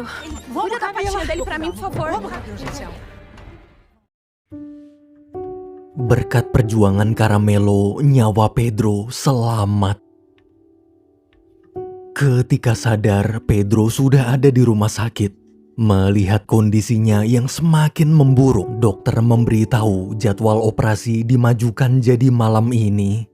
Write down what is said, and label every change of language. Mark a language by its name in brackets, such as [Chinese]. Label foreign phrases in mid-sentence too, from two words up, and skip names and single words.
[Portuguese] Vamos, Cuida da Camila. pastinha dele pra mim, por favor. Vamos, Camila, do céu. [Indonesian] Berkat perjuangan Caramelo, nyawa Pedro selamat. Ketika sadar, Pedro sudah ada di rumah sakit. Melihat kondisinya yang semakin memburuk, dokter memberitahu jadwal operasi dimajukan jadi malam ini.